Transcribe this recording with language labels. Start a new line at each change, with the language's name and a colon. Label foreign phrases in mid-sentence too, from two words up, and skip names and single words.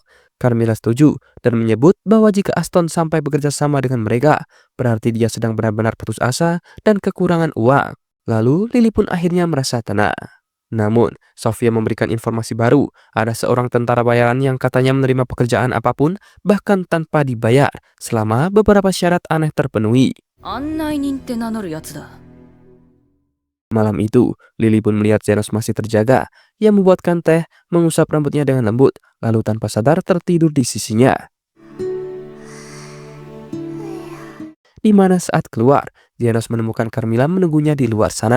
Indonesian: Carmilla setuju dan menyebut bahwa jika Aston sampai bekerja sama dengan mereka, berarti dia sedang benar-benar putus asa dan kekurangan uang. Lalu Lily pun akhirnya merasa tenang. Namun, Sofia memberikan informasi baru. Ada seorang tentara bayaran yang katanya menerima pekerjaan apapun, bahkan tanpa dibayar, selama beberapa syarat aneh terpenuhi.
Japanese: 案内人って名乗るやつだ。
Indonesian: Malam itu, Lily pun melihat Zenos masih terjaga. Ia membuatkan teh, mengusap rambutnya dengan lembut, lalu tanpa sadar tertidur di sisinya. Di mana saat keluar, Zenos menemukan Carmilla menunggunya di luar sana.